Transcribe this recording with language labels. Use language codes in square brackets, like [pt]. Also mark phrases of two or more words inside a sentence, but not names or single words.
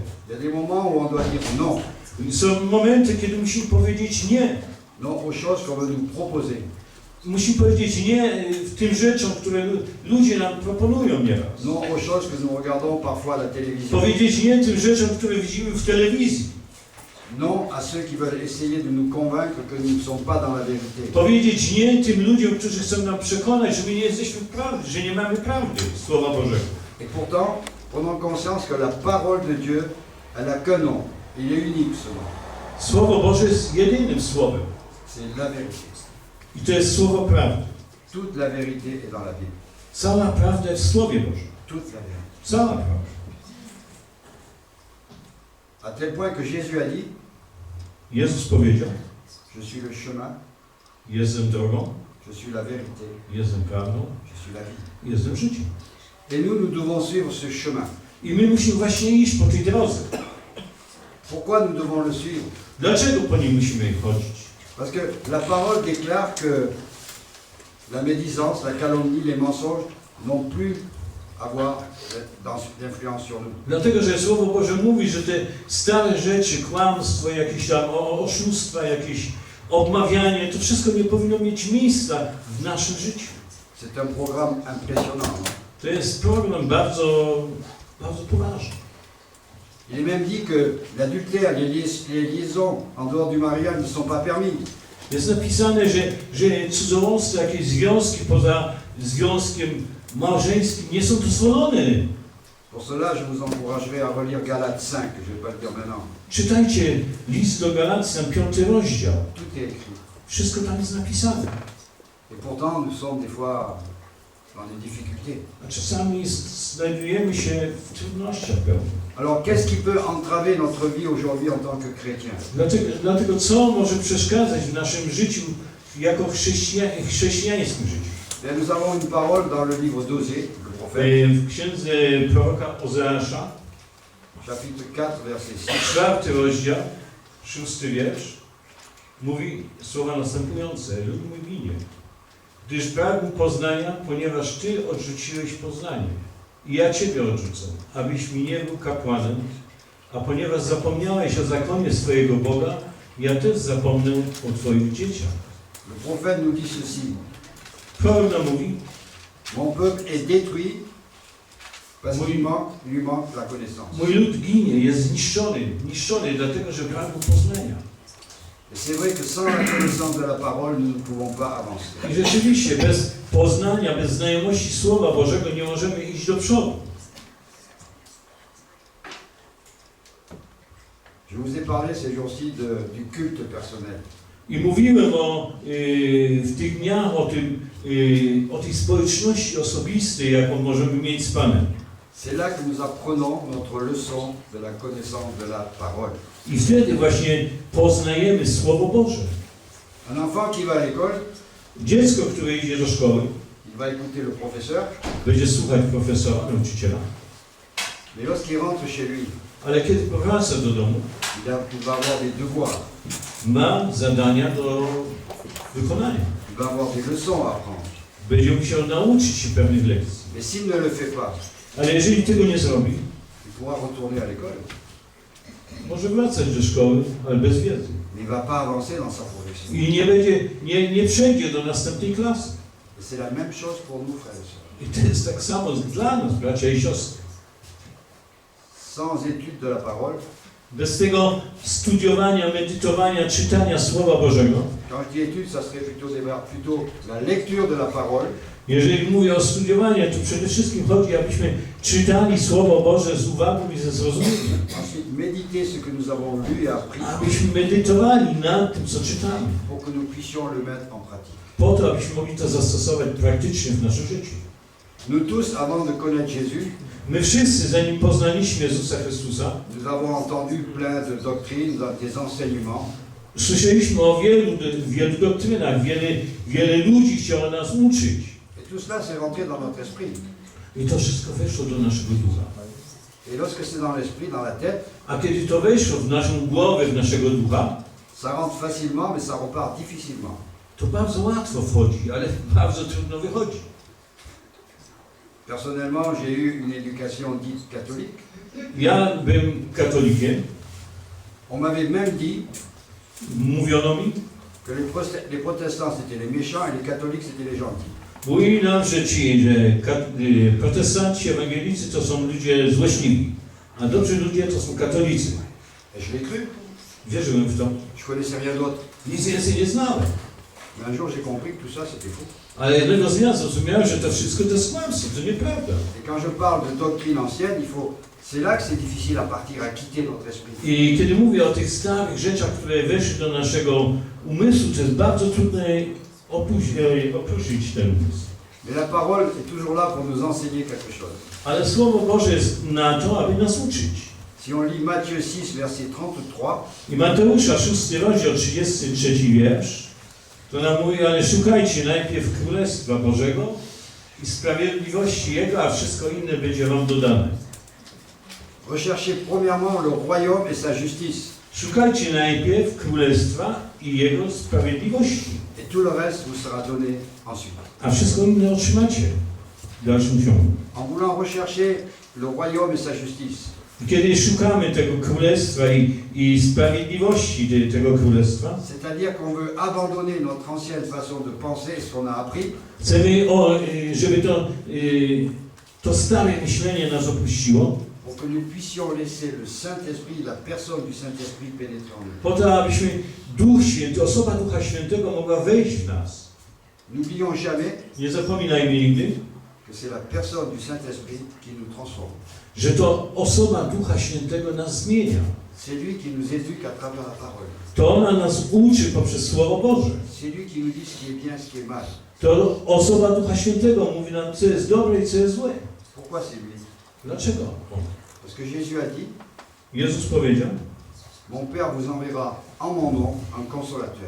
[fr] Il y a des moments où on doit dire non. [pl] Są momenty, kiedy musimy powiedzieć nie. [fr] Non aux choses qu'on veut nous proposer. [pl] Musimy powiedzieć nie tym rzeczom, które ludzie nam proponują nieraz. [fr] Non aux choses que nous regardons parfois à la télévision. [pl] Powiedzieć nie tym rzeczom, które widzimy w telewizji. [fr] Non à ceux qui veulent essayer de nous convaincre que nous ne sommes pas dans la vérité. [pl] Powiedzieć nie tym ludziom, którzy chcą nam przekonać, że my nie jesteśmy prawdy, że nie mamy prawdy Słowa Bożego. [fr] Et pourtant, prenons conscience que la parole de Dieu, elle n'a qu'un nom. Il est unique ce nom. [pl] Słowo Boże jest jedynym słowem. [fr] C'est la vérité. [pl] I to jest słowo prawdy. [fr] Toute la vérité est dans la Bible. [pl] Cała prawda jest w Słowie Bożym. [fr] Toute la vérité. [pl] Cała prawda. [fr] À tel point que Jésus a dit, [pl] Jezus powiedział, [fr] je suis le chemin, [pl] jestem drogą, [fr] je suis la vérité, [pl] jestem prawdą, [fr] je suis la vie. [pl] jestem życiem. [fr] Et nous devons suivre ce chemin. [pl] I my musimy właśnie iść po tej drodze. [fr] Pourquoi nous devons le suivre? [pl] Dlaczego po nim musimy chodzić? [fr] Parce que la parole déclare que la médisance, la calomnie, les mensonges n'ont plus avoir d'influence sur nous. [pl] Dlatego, że Słowo Boże mówi, że te stare rzeczy, kłamstwo, jakieś tam oszustwa, jakieś obmawianie, to wszystko nie powinno mieć miejsca w naszym życiu. [fr] C'est un programme impressionnant. [pl] To jest program bardzo, bardzo poważny. [fr] Il est même dit que l'adultère, les liaisons en dehors du mariage ne sont pas permis. [pl] Jest napisane, że cudzołóstwo, jakieś związki poza związkiem małżeńskim nie są dozwolone. [fr] Pour cela, je vous encouragerai à relire Galates 5, je ne vais pas le dire maintenant. [pl] Czytajcie list do Galacjan, 5 rozdział. [fr] Tout est écrit. [pl] Wszystko tam jest napisane. [fr] Et pourtant, nous sommes des fois dans des difficultés. [pl] A czasami znajdujemy się w trudnościach pełnych. [fr] Alors, qu'est-ce qui peut entraver notre vie aujourd'hui en tant que chrétien? [pl] Dlatego co może przeszkadzać w naszym życiu jako chrześcijańskim życiu? [fr] Et nous avons une parole dans le livre d'Osée, le prophète, [pl] W księdze proroka Ozeasza, [fr] chapitre 4, verset 6. [pl] 4 rozdział, 6 wiersz, mówi słowa następujące: lud mój ginie, gdyż pragł poznania, ponieważ Ty odrzuciłeś poznanie. I ja Ciebie odrzucę, abyś mi nie był kapłanem, a ponieważ zapomniałeś o zakonie swojego Boga, ja też zapomnę o Twoich dzieciach. [fr] Le prophète nous dit ceci. [pl] Prorok nam mówi: [fr] Mon peuple est détruit parce qu'il lui manque la connaissance. [pl] mój lud ginie, jest zniszczony, dlatego że pragł poznania. [fr] Et c'est vrai que sans la connaissance de la parole, nous ne pouvons pas avancer. [pl] I rzeczywiście bez poznania, bez znajomości Słowa Bożego nie możemy iść do przodu. [fr] Je vous ai parlé ces jours-ci du culte personnel. [pl] I mówiłem w tych dniach o tej społeczności osobistej, jaką możemy mieć z Panem. [fr] C'est là que nous apprenons notre leçon de la connaissance de la parole. [pl] I wtedy właśnie poznajemy Słowo Boże. [fr] Un enfant qui va à l'école, [pl] Dziecko, które idzie do szkoły, [fr] il va écouter le professeur, [pl] będzie słuchać profesora, nauczyciela, [fr] mais lorsqu'il rentre chez lui, [pl] ale kiedy powraca do domu, [fr] il va avoir des devoirs, [pl] ma zadania do wykonania. [fr] il va avoir des leçons à apprendre. [pl] będzie musiał nauczyć się pewnych lekcji. [fr] Mais s'il ne le fait pas, [pl] Ale jeżeli tego nie zrobi, [fr] il pourra retourner à l'école, [pl] może wracać do szkoły, ale bez wiedzy. [fr] mais il ne va pas avancer dans sa progression. [pl] I nie będzie, nie przejdzie do następnej klasy. [fr] Et c'est la même chose pour nous, frères et sœurs. [pl] I to jest tak samo dla nas, bracia i siostry. [fr] Sans étude de la parole, [pl] Bez tego studiowania, medytowania, czytania Słowa Bożego, [fr] quand je dis étude, ça serait plutôt la lecture de la parole, [pl] jeżeli mówię o studiowaniu, to przede wszystkim chodzi, abyśmy czytali Słowo Boże z uwagą i ze zrozumieniem. [fr] ensuite méditer ce que nous avons lu et appris, [pl] Abyśmy medytowali nad tym, co czytamy. [fr] pour que nous puissions le mettre en pratique. [pl] Po to, abyśmy mogli to zastosować praktycznie w naszym życiu. [fr] Nous tous, avant de connaître Jésus, [pl] My wszyscy, zanim poznaliśmy Jezusa Chrystusa, [fr] nous avons entendu plein de doctrines, des enseignements, [pl] słyszeliśmy o wielu doktrynach, wiele ludzi chciało nas uczyć. [fr] et tout cela s'est rentré dans notre esprit. [pl] I to wszystko weszło do naszego ducha. [fr] Et lorsque c'est dans l'esprit, dans la tête, [pl] A kiedy to weszło w naszą głowę, w naszego ducha, [fr] ça rentre facilement, mais ça repart difficilement. [pl] to bardzo łatwo wchodzi, ale bardzo trudno wychodzi. [fr] Personnellement, j'ai eu une éducation dite catholique. [pl] Ja byłem katolikiem. [fr] On m'avait même dit [pl] Mówiono mi, [fr] que les protestants c'était les méchants et les catholiques c'était les gentils. [pl] mówili nam, że protestanci, ewangelicy to są ludzie złośliwi, a dobrzy ludzie to są katolicy. [fr] Et je l'ai cru, [pl] Wierzyłem w to. [fr] je connaissais rien d'autre. [pl] Nic więcej nie znałem. [fr] Mais un jour j'ai compris que tout ça c'était faux. [pl] Ale jednego dnia zrozumiałem, że to wszystko to jest kłamstwo, to nieprawda. [fr] Et quand je parle de doctrine ancienne, c'est là que c'est difficile à partir, à quitter notre esprit. [pl] I kiedy mówię o tych starych rzeczach, które weszły do naszego umysłu, to jest bardzo trudne opuścić ten umysł. [fr] Mais la parole est toujours là pour nous enseigner quelque chose. [pl] Ale Słowo Boże jest na to, aby nas uczyć. [fr] Si on lit Matthieu 6, verset 33, [pl] I Mateusza 6 rozdział 33 wiersz, to nam mówi, ale szukajcie najpierw Królestwa Bożego i sprawiedliwości Jego, a wszystko inne będzie wam dodane. [fr] recherchez premièrement le royaume et sa justice, [pl] Szukajcie najpierw Królestwa i Jego sprawiedliwości, [fr] et tout le reste vous sera donné ensuite. [pl] a wszystko inne otrzymacie w dalszym ciągu. [fr] En voulant rechercher le royaume et sa justice, [pl] Kiedy szukamy tego Królestwa i sprawiedliwości tego Królestwa, [fr] c'est-à-dire qu'on veut abandonner notre ancienne façon de penser, ce qu'on a appris, [pl] chcemy, żeby to stare myślenie nas opuściło, [fr] pour que nous puissions laisser le Saint-Esprit, la personne du Saint-Esprit pénétrer en nous. [pl] po to, abyśmy Duch Święty, osoba Ducha Świętego mogła wejść w nas. [fr] N'oublions jamais [pl] Nie zapominajmy nigdy, [fr] que c'est la personne du Saint-Esprit qui nous transforme. [pl] że to osoba Ducha Świętego nas zmienia. [fr] C'est lui qui nous éduque à travers la parole. [pl] To ona nas uczy poprzez Słowo Boże. [fr] C'est lui qui nous dit ce qui est bien, ce qui est mal. [pl] To osoba Ducha Świętego mówi nam, co jest dobre i co jest złe. [fr] Pourquoi c'est lui? [pl] Dlaczego? [fr] Parce que Jésus a dit, [pl] Jezus powiedział, [fr] mon Père vous enverra en mon nom un consolateur.